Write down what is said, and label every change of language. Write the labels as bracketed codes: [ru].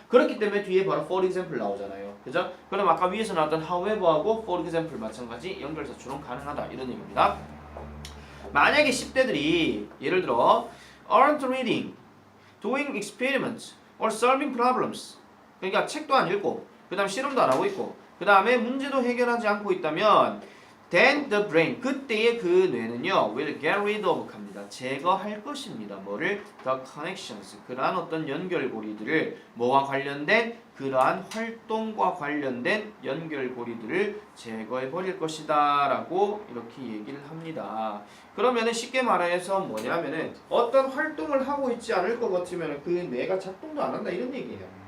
[ko] 그렇기 때문에 뒤에 바로 for example 나오잖아요. 그죠? 그럼 아까 위에서 나왔던 however하고 for example 마찬가지 연결사처럼 가능하다 이런 얘기입니다. 만약에 10대들이 예를 들어 [en] aren't reading, doing experiments, or solving problems, [ko] 그러니까 책도 안 읽고 그 다음 실험도 안 하고 있고 그 다음에 문제도 해결하지 않고 있다면 [en] then the brain [ko] 그때의 그 뇌는요 [en] will get rid of [ko] 합니다. 제거할 것입니다. 뭐를? [en] the connections [ko] 그러한 어떤 연결고리들을 뭐와 관련된 그러한 활동과 관련된 연결고리들을 제거해 버릴 것이다 라고 이렇게 얘기를 합니다. 그러면은 쉽게 말해서 뭐냐면은 어떤 활동을 하고 있지 않을 것 같으면 그 뇌가 작동도 안 한다 이런 얘기예요.